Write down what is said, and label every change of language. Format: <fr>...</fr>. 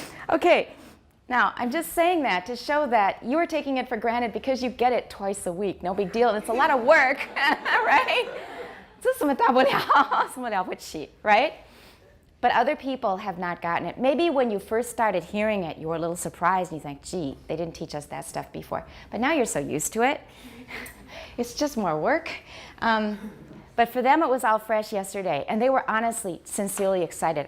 <en>Okay, now I'm just saying that to show that you are taking it for granted because you get it twice a week. No big deal. It's a lot of work, right?</en> <zh>这什么大不了，什么了不起, right?</zh> <en>But other people have not gotten it. Maybe when you first started hearing it, you were a little surprised and you think, gee, they didn't teach us that stuff before. But now you're so used to it. It's just more work. But for them, it was all fresh yesterday. And they were honestly, sincerely excited.</en>